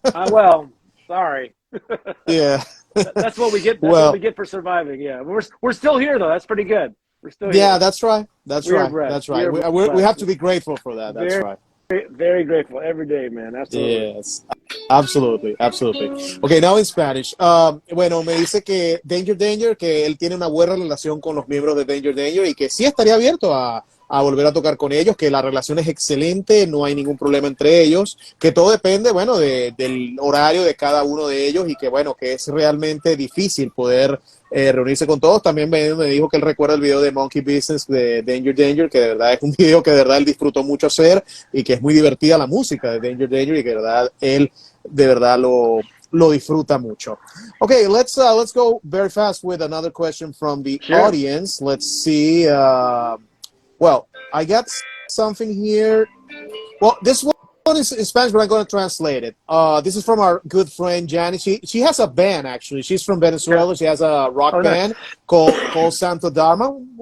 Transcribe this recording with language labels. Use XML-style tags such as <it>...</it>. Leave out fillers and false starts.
<en>Well, sorry. Yeah. That's what we get. That's what we get for surviving. Yeah, we're still here though. That's pretty good. We're still here. Yeah, that's right. That's right. We have to be grateful for that. That's right. Very grateful every day, man. Absolutely. Yes, absolutely. Okay, now in Spanish.</en> <es>Bueno, me dice que Danger Danger, que él tiene una buena relación con los miembros de Danger Danger y que sí estaría abierto a volver a tocar con ellos, que la relación es excelente, no hay ningún problema entre ellos, que todo depende, bueno, del horario de cada uno de ellos y que, bueno, que es realmente difícil poder reunirse con todos. También me dijo que él recuerda el video de Monkey Business de Danger Danger, que de verdad es un video que de verdad él disfrutó mucho hacer y que es muy divertida la música de Danger Danger y que de verdad él de verdad lo lo disfruta mucho.</es> <en>Okay, let's go very fast with another question from the audience. Let's see. Well, I got something here. Well, this one is in Spanish, but I'm going to translate it. This is from our good friend Janet. She has a band, actually. She's from Venezuela. She has a rock band called Santo Dharma.</en>